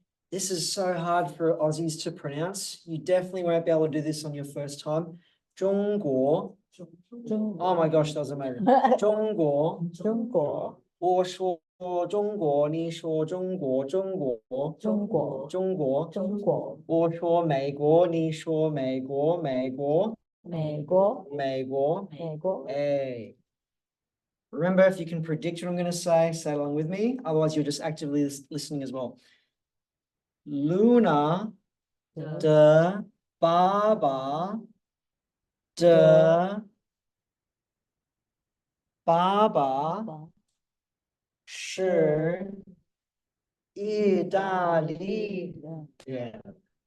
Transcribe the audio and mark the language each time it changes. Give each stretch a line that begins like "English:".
English: This is so hard for Aussies to pronounce. You definitely won't be able to do this on your first time. 中国 Oh my gosh, that was amazing.
Chinese: 中国我说中国，你说中国，我说美国，你说美国。
English: Hey. Remember, if you can predict what I'm going to say it along with me. Otherwise, you're just actively listening as well. Luna
Chinese: 的爸爸的爸爸是意大利人。